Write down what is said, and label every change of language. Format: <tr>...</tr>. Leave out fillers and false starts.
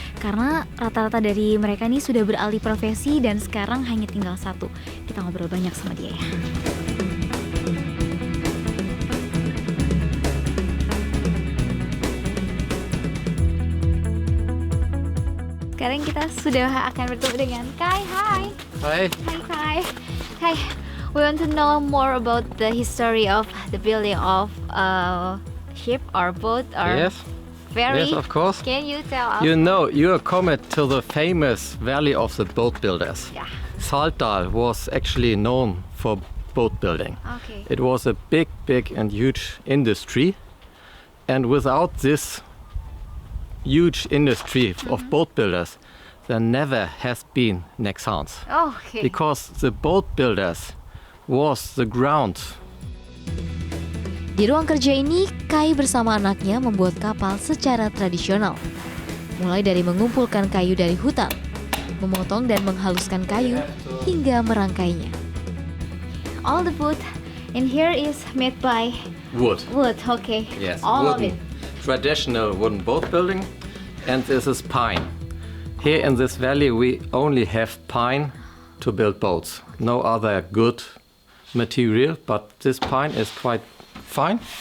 <id>Karena rata-rata dari mereka ini sudah beralih profesi dan sekarang hanya tinggal satu. Kita ngobrol banyak sama dia ya. Sekarang kita sudah akan bertemu dengan Kai. Hai.</id> <en>Hi.</en> <id>Hai Kai. Kai.</id> <en>We want to know more about the history of the building of a ship or boat or Yes. ferry. Yes, of course. Can you tell us? You know, you are coming to the famous Valley of the Boat Builders. Yeah. Saltdal was actually known for boat building. Okay. It was a big and huge industry. And without this huge industry of boat builders, there never has been Nexans. Okay. Because the boat builders was the ground.</en> <id>Di ruang kerja ini, Kai bersama anaknya membuat kapal secara tradisional. Mulai dari mengumpulkan kayu dari hutan, memotong dan menghaluskan kayu, hingga merangkainya.</id> <en>All the wood in here is made by Wood. wood. Okay. Yes, All of wooden. it. Traditional wooden boat building, and this is pine. Here in this valley we only have pine to build boats. No other good material, but this pine is quite fine.</en>